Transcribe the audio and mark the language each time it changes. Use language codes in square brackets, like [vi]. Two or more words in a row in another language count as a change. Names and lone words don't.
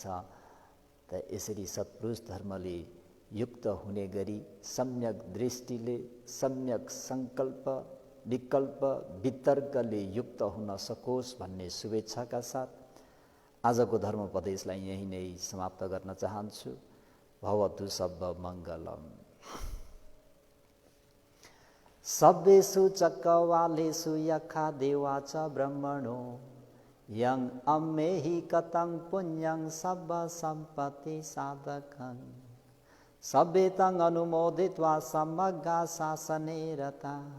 [ne] त यसरी सत्पुरुष धर्मले युक्त हुने गरी सम्यक दृष्टिले, सम्यक सङ्कल्प, विकल्प, वितर्कले युक्त हुन सकोस् भन्ने शुभेच्छाका साथ आजको धर्मोपदेशलाई यही नै समाप्त गर्न चाहन्छु। [pi] भवतु सब्ब मङ्गलम्। सब्बेषु चक्रवालेषु यखा देवा च ब्रह्मणो यं अम्मेहि कतं पुण्यं सब्ब सम्पत्ति साधकं सब्बेतं अनुमोदित्वा समग्गा शासने रता